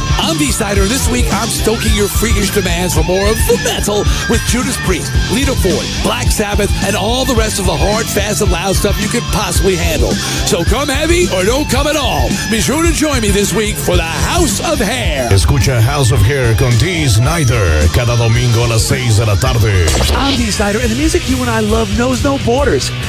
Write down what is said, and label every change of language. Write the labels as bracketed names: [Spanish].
[English] I'm V-Snyder, and this week I'm stoking your freakish demands for more of the metal with Judas Priest, Lita Ford, Black Sabbath, and all the rest of the hard, fast, and loud stuff you could possibly handle. So come heavy or don't come at all. Be sure to join me this week for the House of Hair. [Spanish] Escucha House of Hair con D-Snyder cada domingo a las 6 de la tarde. [English] I'm V-Snyder, and the music you and I love knows no borders.